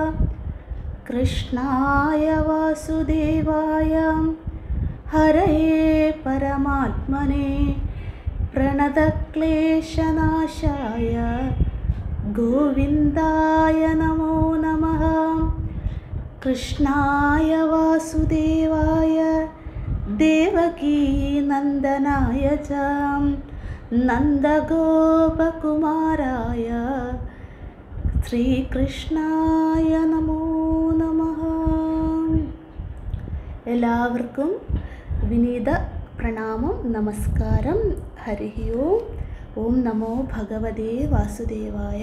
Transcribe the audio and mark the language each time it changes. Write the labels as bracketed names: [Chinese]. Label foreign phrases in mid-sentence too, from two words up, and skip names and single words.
[Sanskrit] कृष्णाय वासुदेवाय हरये परमात्मने प्रणतक्लेशनाशाय गोविन्दाय नमो नमः। कृष्णाय वासुदेवाय देवकीनन्दनाय च नन्दगोपकुमाराय ശ്രീകൃഷ്ണായ നമോ നമഃ. [Malayalam] എല്ലാവർക്കും വിനീത പ്രണാമം, നമസ്കാരം. [Sanskrit] ഹരി ഓം. ഓം നമോ ഭഗവതേ വാസുദേവായ.